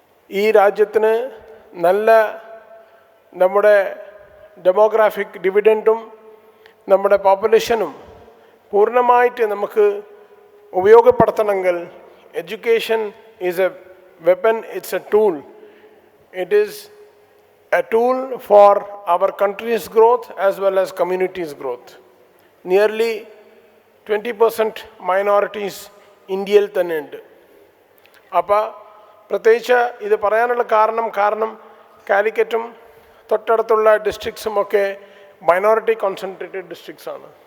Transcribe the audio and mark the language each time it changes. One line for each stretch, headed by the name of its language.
Malayalam: ഈ രാജ്യത്തിന് നല്ല നമ്മുടെ ഡെമോഗ്രാഫിക് ഡിവിഡൻഡും നമ്മുടെ പോപ്പുലേഷനും പൂർണ്ണമായിട്ട് നമുക്ക് ഉപയോഗപ്പെടുത്തണമെങ്കിൽ
English: Education is a weapon, it's a tool. It is a tool for our country's growth as well as community's growth. Nearly 20% minorities
Malayalam: ഇന്ത്യയിൽ തന്നെ ഉണ്ട്. അപ്പോൾ പ്രത്യേകിച്ച് ഇത് പറയാനുള്ള കാരണം കാലിക്കറ്റും തൊട്ടടുത്തുള്ള ഡിസ്ട്രിക്ട്സും ഒക്കെ മൈനോറിറ്റി കോൺസെൻട്രേറ്റഡ് ഡിസ്ട്രിക്ട്സ് ആണ്.